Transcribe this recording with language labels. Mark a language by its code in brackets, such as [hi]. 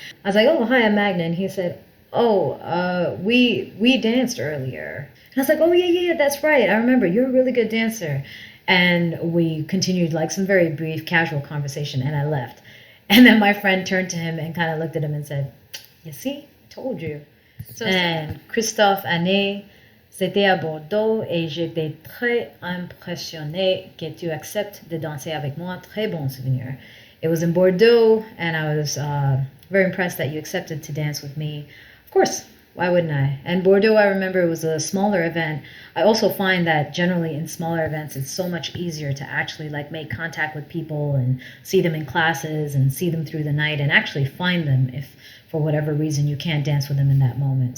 [en] I was like, oh, hi, I'm Magna, and he said, we danced earlier. And I was like, oh, yeah, that's right, I remember, you're a really good dancer. And we continued like some very brief, casual conversation, and I left. And then my friend turned to him and kind of looked at him and said, you see, I told you. [fr] And Christophe, Annee, c'était à Bordeaux et j'étais très impressionné que tu acceptes de danser avec moi. Très bon souvenir. [en] It was in Bordeaux, and I was very impressed that you accepted to dance with me. Of course, why wouldn't I? And Bordeaux, I remember, it was a smaller event. I also find that generally in smaller events, it's so much easier to actually like make contact with people and see them in classes and see them through the night and actually find them if for whatever reason you can't dance with them in that moment.